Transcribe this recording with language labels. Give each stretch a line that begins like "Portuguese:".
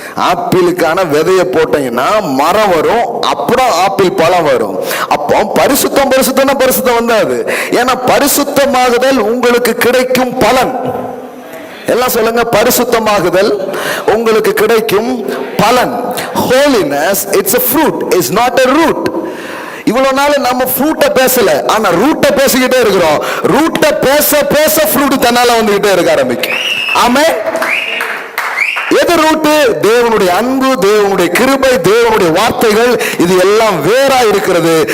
Tamil: ஆப்பிளுக்கான விதையை போட்டீங்கன்னா மரம் வரும், அப்புறம் ஆப்பிள் பழம் வரும். அப்போ பரிசுத்தம் பரிசுத்தம்னா பரிசுத்தம் வந்தாது. ஏன்னா பரிசுத்தமாகுதல் உங்களுக்கு கிடைக்கும் பலன். எல்லாம் சொல்லுங்க, பரிசுத்தமாகுதல் உங்களுக்கு கிடைக்கும் பலன்.
English: Holiness, it's a fruit, it's not a root.
Tamil: இவ்வளவு நாள் நம்ம ஃப்ரூட்டை பேசல, ஆனா ரூட்டை பேசிக்கிட்டே இருக்கிறோம். ரூட்டை பேச பேச ஃப்ரூட் தன்னால வந்துகிட்டே இருக்க ஆரம்பிக்கும். ஆமென். எது ரூட்டு? தேவனுடைய அன்பு, தேவனுடைய கிருபை, தேவனுடைய வார்த்தைகள், இது எல்லாம் வேறா இருக்கிறது.